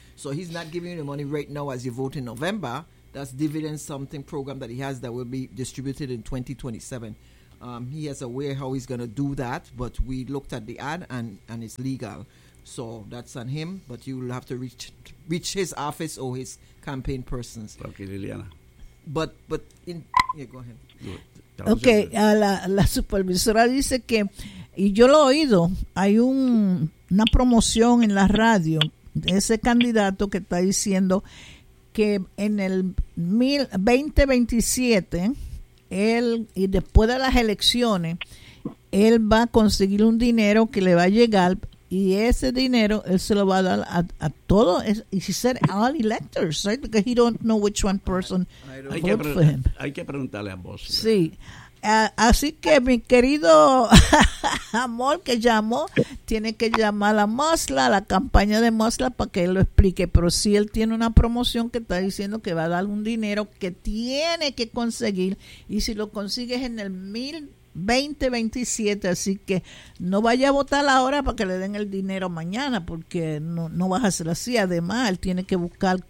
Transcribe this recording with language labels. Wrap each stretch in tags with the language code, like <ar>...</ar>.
<en>So he's not giving you the money right now as you vote in November. That's dividend something program that he has that will be distributed in 2027. He has a way how he's going to do that, but we looked at the ad, and it's legal. So that's on him, but you will have to reach his office or his campaign persons. Okay, Liliana. But go ahead.</en> <es>Okay, la supervisora dice que, y yo lo he oído, hay una promoción en la radio de ese candidato que está diciendo que en el 2027, él, y después de las elecciones, él va a conseguir un dinero que le va a llegar. Y ese dinero, él se lo va a dar a todos.</es> <en>Y he said all electors, right? Because he don't know which one person vote for him.</en> <es>Hay que preguntarle a vos. Sí. Así que mi querido amor que llamó, tiene que llamar a Mosla, a la campaña de Mosla, para que él lo explique. Pero si él tiene una promoción que está diciendo que va a dar un dinero que tiene que conseguir. Y si lo consigues en el 2027, así que no vaya a votar ahora para que le den el dinero mañana, porque no vas a hacer así. Además, él tiene que buscar</es>